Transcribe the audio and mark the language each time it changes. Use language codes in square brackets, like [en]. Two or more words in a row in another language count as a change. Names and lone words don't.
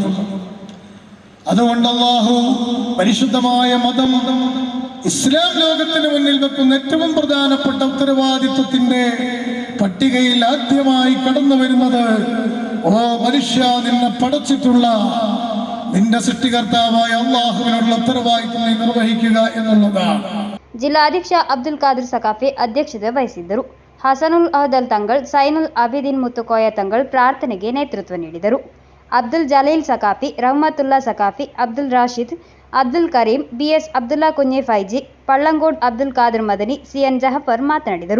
[ml] അതുകൊണ്ട് അല്ലാഹു പരിശുദ്ധമായ മതം ഇസ്ലാം ലോകത്തിന് മുന്നിൽ വെക്കുന്ന ഏറ്റവും പ്രധാനപ്പെട്ട ഉത്തരവാദിത്വത്തിന്റെ പട്ടികയിൽ ആദ്യമായി കടന്നു വരുന്നത് ഓ മനുഷ്യ, നിന്നെ പടച്ചിട്ടുള്ള നിന്റെ സൃഷ്ടികർത്താവായ അള്ളാഹുവിനുള്ള ഉത്തരവാദിത്വം നീ നിർവഹിക്കുക എന്നുള്ളതാണ്. [kn] ಜಿಲ್ಲಾಧ್ಯಕ್ಷ ಅಬ್ದುಲ್ ಖಾದರ್ ಸಕಾಫಿ ಅಧ್ಯಕ್ಷತೆ ವಹಿಸಿದ್ದರು. ಹಸನುಲ್ ಅಹದಲ್ ತಂಗಳ್, ಸೈನುಲ್ ಅಬಿದೀನ್ ಮುತ್ತುಕೋಯ ತಂಗಳ್ ಪ್ರಾರ್ಥನೆಗೆ ನೇತೃತ್ವ ನೀಡಿದರು. ಅಬ್ದುಲ್ ಜಲೀಲ್ ಸಕಾಫಿ, ರಹಮತುಲ್ಲಾ ಸಕಾಫಿ, ಅಬ್ದುಲ್ ರಾಶಿದ್, ಅಬ್ದುಲ್ ಕರೀಂ, ಬಿಎಸ್ ಅಬ್ದುಲ್ಲಾ ಕುഞ്ഞೆ ಫೈಜಿ, ಪಳ್ಳಂಗೋಡ್ ಅಬ್ದುಲ್ ಖಾದರ್ ಮದನಿ, ಸಿಎನ್ ಜಹಫರ್ ಮಾತನಾಡಿದರು.